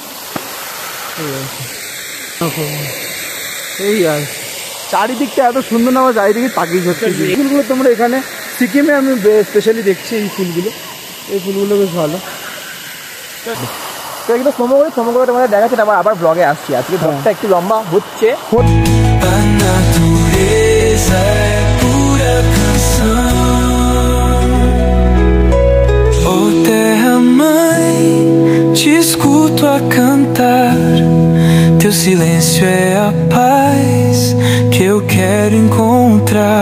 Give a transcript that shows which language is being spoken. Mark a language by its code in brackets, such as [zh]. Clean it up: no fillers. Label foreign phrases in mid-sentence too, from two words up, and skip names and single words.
[bn] এই আর চারিদিকটা এত সুন্দর না, আমার চারিদিকে তাকিয়ে যাচ্ছে। ফুলগুলো তোমরা এখানে সিকিমে আমি স্পেশালি দেখছি এই ফুলগুলো বেশ ভালো। তো এগুলো সমগ্র তোমাদের দেখাচ্ছে, তারপর আবার ব্লগে আসছি। আজকে ব্লগটা একটু লম্বা হচ্ছে। [pt] A natureza é pura canção. Oh terra mãe, te escuto a cantar. Teu silêncio é a paz que eu quero encontrar.